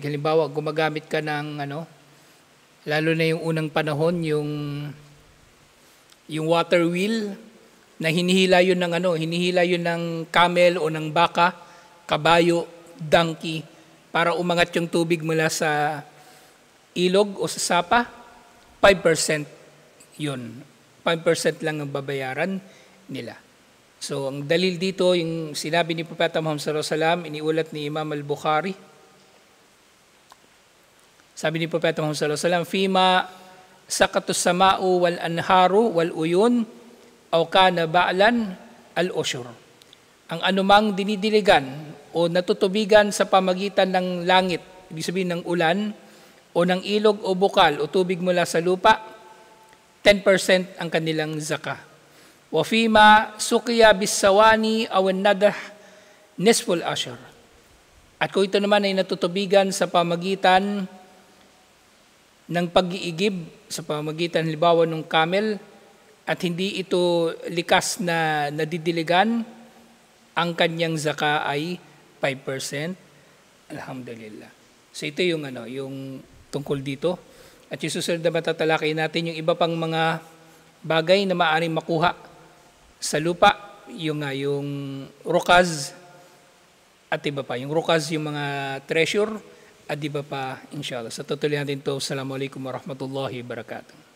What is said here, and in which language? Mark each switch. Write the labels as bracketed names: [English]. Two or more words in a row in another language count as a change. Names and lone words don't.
[Filipino] Halimbawa, gumagamit ka ng lalo na yung unang panahon, yung [English] water wheel, [Filipino] na hinihila yun ng camel o ng baka, kabayo, donkey, para umangat yung tubig mula sa ilog o sa sapa, 5% yun. 5% lang ang babayaran nila. So, ang dalil dito, yung sinabi ni Propeta Muhammad [Arabic] sallallahu alaihi wasallam, [Filipino] iniulat ni Imam al-Bukhari. Sabi ni Propeta Muhammad [Arabic] صلى الله عليه وسلم فيما سقت السماء والأنهار والعيون أو كان بعلا العشر." [Filipino] Ang anumang dinidiligan o natutubigan sa pamagitan ng langit, ibig sabihin ng ulan, o ng ilog o bukal o tubig mula sa lupa, 10% ang kanilang zakah. [Arabic] وفيما سقي بالسواني أو النضح نصف العشر. [Filipino] At kung ito naman ay natutubigan sa pamagitan ng pag-iigib, sa pamagitan halimbawa ng camel, at hindi ito likas na nadidiligan, ang kanyang zaka ay 5%. Alhamdulillah. So ito yung yung tungkol dito. At yung susunod na matatalakay natin yung iba pang mga bagay na maaaring makuha sa lupa, yung rukaz at iba pa. Yung rukaz, yung mga treasure at iba pa, inshallah. Sa tutuloy natin ito. [Arabic] السلام عليكم ورحمة الله وبركاته.